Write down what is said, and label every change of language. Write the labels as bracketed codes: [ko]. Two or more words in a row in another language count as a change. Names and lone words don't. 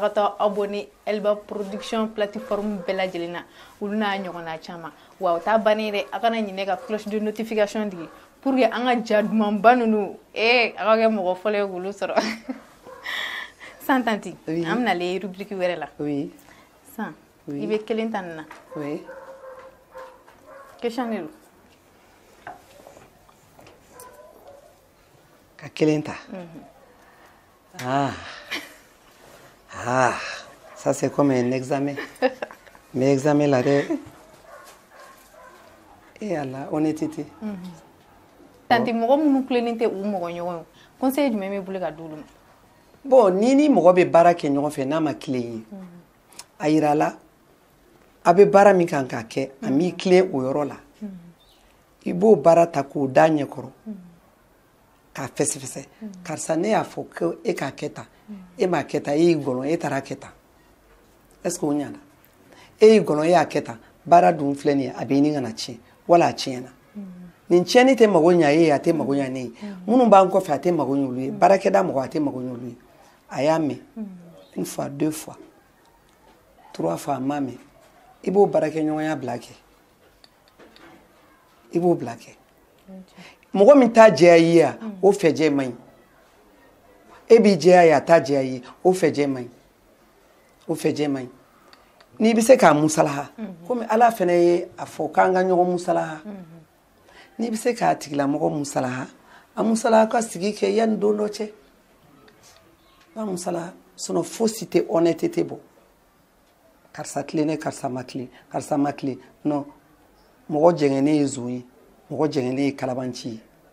[bm] ka taa abonné Elba Production plateforme bɛɛ lajɛlen na olu n'a ɲɔgɔnna caman wa o t'a bannen dɛ a kana ɲinɛ ka [fr] cloche de notification [bm] digi [fr] pour que [bm] an ka ja dumanba ninnu a ka kɛ mɔgɔ fɔlɔ ye k'olu sɔrɔ san tanti an bɛna [fr] le rubrique [bm] wɛrɛ la san i bɛ kelen ta nin na [fr] question de [bm] don ka kelen ta [fr] ça c'est comme un examen mais examen là [bm] dɛ ala [fr] honnêteté [bm] tanti mɔgɔ minnu tilennen tɛ u mɔgɔ ɲɔgɔn ye conseil jumɛn bɛ bolo ka di olu ma bon ni mɔgɔ bɛ baara kɛ ɲɔgɔn fɛ n'a ma tilen ye a yira la a bɛ baara min kan ka kɛ a m'i tilen o yɔrɔ la i b'o baara ta k'o da ɲɛkɔrɔ k'a fɛsɛfɛsɛ karisa ne y'a fɔ ko e k'a kɛ tan e m'a kɛ tan e y'i gɔlɔn e taara kɛ tan [fr] est-ce que [bm] o ɲana e y'i gɔlɔn e y'a kɛ tan baara dun filɛ nin ye a bɛ ɲini ka na tiɲɛ wala a tiɲɛna nin tiɲɛni tɛ mago ɲa e ye a tɛ mago ɲa ne ye minnu b'an kɔfɛ a tɛ mago ɲa olu ye baarakɛda mɔgɔ a tɛ mago ɲa olu ye a y'a mɛn [fr] une fois deux fois trois fois [bm] a m'a mɛn i b'o baarakɛɲɔgɔnya bila kɛ i b'o bila kɛ mɔgɔ min t'a jɛya i ye o fɛjɛ man ɲi e b'i jɛya ye a t'a jɛya i ye o fɛjɛ man ɲi o fɛjɛ man ɲi n'i bɛ se k'a musalaha komi ala fana ye a fɔ k'an ka ɲɔgɔn musalaha n'i bɛ se k'a tigilamɔgɔ musalaha a musalaha ka sigi kɛ yanni don dɔ cɛ b'a musalaha sinon fosi tɛ honnêteté bɔ karisa tilennen karisa ma tilen non mɔgɔ jɛngɛnen ye zon ye mɔgɔ jɛngɛnen ye kalabanci ye